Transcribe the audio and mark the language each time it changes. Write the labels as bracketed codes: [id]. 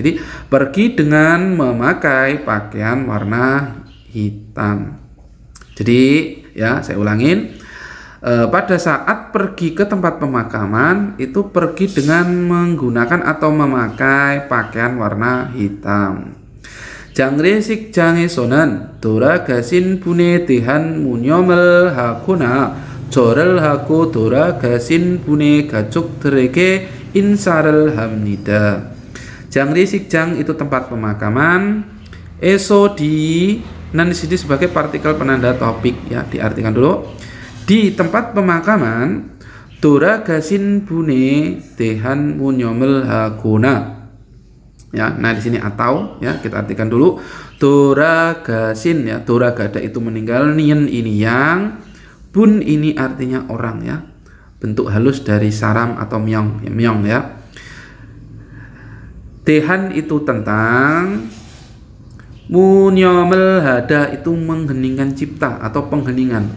[id] Jadi pergi dengan memakai pakaian warna hitam. Jadi ya saya ulangin, pada saat pergi ke tempat pemakaman itu pergi dengan menggunakan atau memakai pakaian warna hitam. [ko] Jangre Sik장에서는 돌아가신 분에 대한 무념을 하거나 절을 하고 돌아가신 분의 가족들에게 인사를 합니다. [id] Jangre Sikjang itu tempat pemakaman. Eso di, dan di sini sebagai partikel penanda topik ya, diartikan dulu. Di tempat pemakaman, [ko] 돌아가신 분에 대한 무념을 하거나. [id] Ya, nah di sini atau ya kita artikan dulu. 돌아가신 ya, 돌아가다 itu meninggal, nien ini yang, bun ini artinya orang ya, bentuk halus dari saram atau myong ya, myong ya. Tehan itu tentang, munyomel hada itu mengheningkan cipta atau pengheningan.